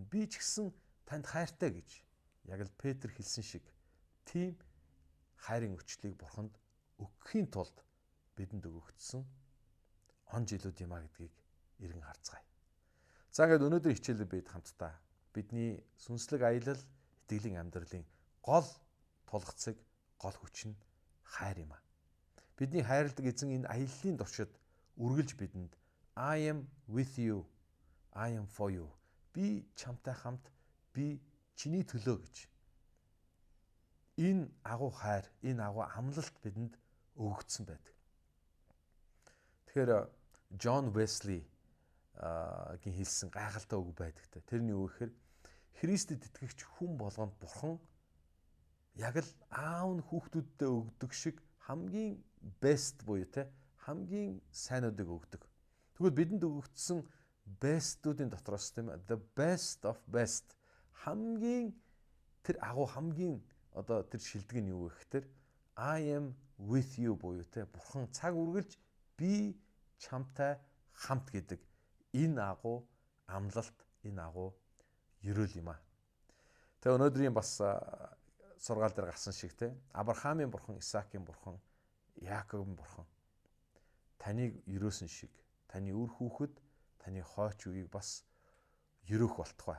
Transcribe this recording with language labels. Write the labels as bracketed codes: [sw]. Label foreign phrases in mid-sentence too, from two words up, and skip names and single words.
[mn] Би ч гэсэн танд хайртай гэж яг л Петр хэлсэн шиг тийм хайрын өчлийг Бурханд өгөхийн тулд бидэнд өгөгдсөн он жилүүд юм а гэдгийг эргэн харцгаая. За ингээд өнөөдөр хичээлээр бид хамтдаа бидний сүнслэг аялал, итгэлийн амьдралын гол тулгцыг, гол хүч нь хайр юм а. Бидний хайрладаг эзэн энэ аяллаа туршид үргэлж бидэнд [en] I am with you, I am for you. [mn] Би чамтай хамт, би чиний төлөө гэж. Энэ агуу хайр, энэ агуу амлалт бидэнд өгөгдсөн байдаг. Тэгэхээр Джон Весли гийн хэлсэн гайхалтай үг байдаг. Тэрний үг гэхээр Христэд итгэгч хүн болгонд Бурхан яг л аав нь хүүхдүүддээ өгдөг шиг хамгийн best буюу хамгийн сайнуудыг өгдөг. Тэгвэл бидэнд өгөгдсөн bestүүдийн дотроос тийм [en] the best of best [mn] хамгийн тэр агуу хамгийн одоо тэр шилдэг нь юу вэ гэхээр [en] I am with you [mn] буюу Бурхан цаг үргэлж би чамтай хамт гэдэг энэ агуу амлалт, энэ агуу ерөөл юм аа. Тэгээ өнөөдрийн бас сургаал дээр гарсан шиг Авраамийн Бурхан, Исаакийн Бурхан, Яаковын Бурхан таныг ерөөсөн шиг таны үр хүүхэд, таны хойч үеийг бас ерөөх болтугай.